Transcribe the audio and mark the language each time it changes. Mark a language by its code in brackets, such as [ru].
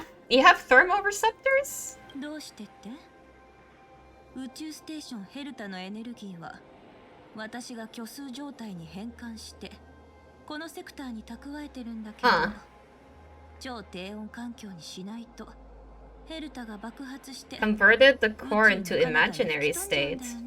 [en] You have thermoreceptors? [ja] どうしてって？宇宙ステーションヘルタのエネルギーは私が虚数状態に変換してこのセクターに蓄えてるんだけど、超低温環境にしないとヘルタが爆発して [en] converted the core into imaginary state.